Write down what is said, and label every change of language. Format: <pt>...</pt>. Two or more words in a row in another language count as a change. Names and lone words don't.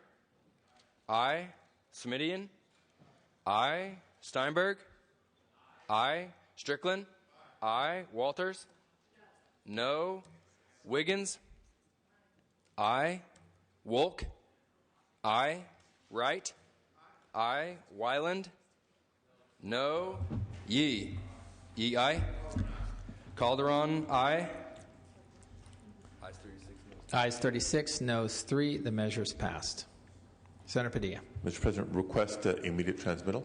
<en>Aye. Smidian? Aye. Steinberg? Aye. Strickland? Aye. Walters? No. Wiggins? Aye. Wolk? Aye. Wright? Aye. Wyland? No. Yee? Yee, aye. Calderon, aye. Ayes 36, noes 3. The measure is passed. Senator Padilla. Mr. President, request immediate transmittal.</en>